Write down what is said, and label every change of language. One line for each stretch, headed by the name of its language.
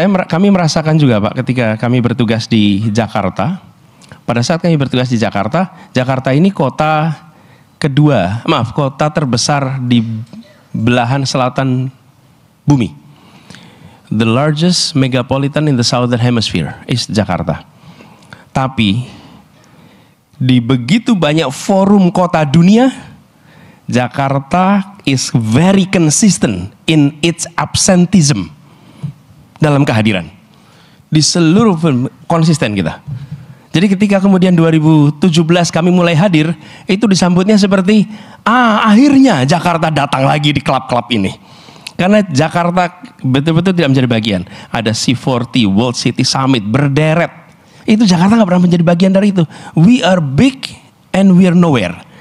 Indonesian: Kami merasakan juga, Pak, ketika kami bertugas di Jakarta. Pada saat kami bertugas di Jakarta, Jakarta ini kota terbesar di belahan selatan bumi.
English: The largest megapolitan in the southern hemisphere is Jakarta.
Indonesian: Tapi di begitu banyak forum kota dunia,
English: Jakarta is very consistent in its absenteeism
Indonesian: dalam kehadiran. Di seluruh konsisten kita. Jadi ketika kemudian 2017 kami mulai hadir, itu disambutnya seperti, akhirnya Jakarta datang lagi di klub-klub ini. Karena Jakarta betul-betul tidak menjadi bagian. Ada C40, World City Summit, berderet. Itu Jakarta nggak pernah menjadi bagian dari itu.
English: We are big and we are nowhere.